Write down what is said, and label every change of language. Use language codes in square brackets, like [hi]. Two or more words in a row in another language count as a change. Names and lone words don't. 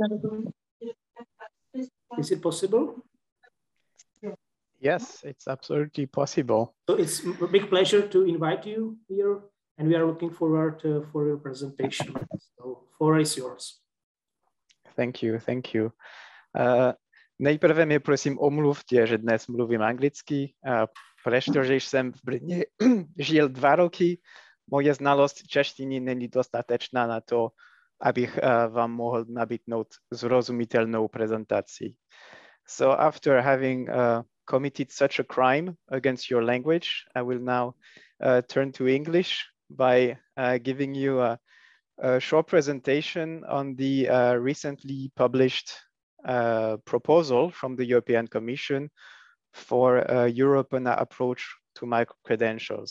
[en] Is it possible? Yes, it's absolutely possible. So it's a big pleasure to invite you here, and we are looking forward for your presentation. So floor is yours. Thank you, thank you. [cs] Nejprve mi prosím omluvte, že dnes mluvím anglicky, protože jsem v Brně žil 2 roky. Moje znalost češtiny není dostatečná na to, abych vám mohl nabídnout zrozumitelnou prezentaci. [en] So after having committed such a crime against your language, I will now turn to English by giving you a short presentation on the recently published proposal from the European Commission for a European approach to microcredentials.